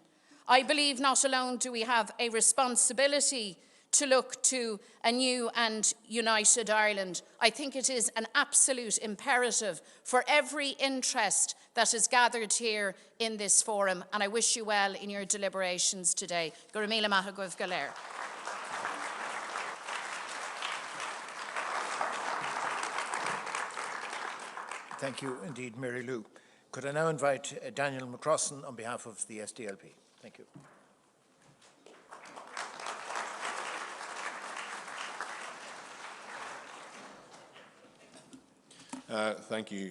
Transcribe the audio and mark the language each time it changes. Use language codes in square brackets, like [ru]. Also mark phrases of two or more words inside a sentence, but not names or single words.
[en] I believe not alone do we have a responsibility to look to a new and united Ireland. I think it is an absolute imperative for every interest that is gathered here in this forum, and I wish you well in your deliberations today. [ga] Go raibh míle maith agaibh go léir. [en] Thank you indeed, Mary Lou. Could I now invite Daniel McCrossan on behalf of the SDLP? Thank you. Thank you.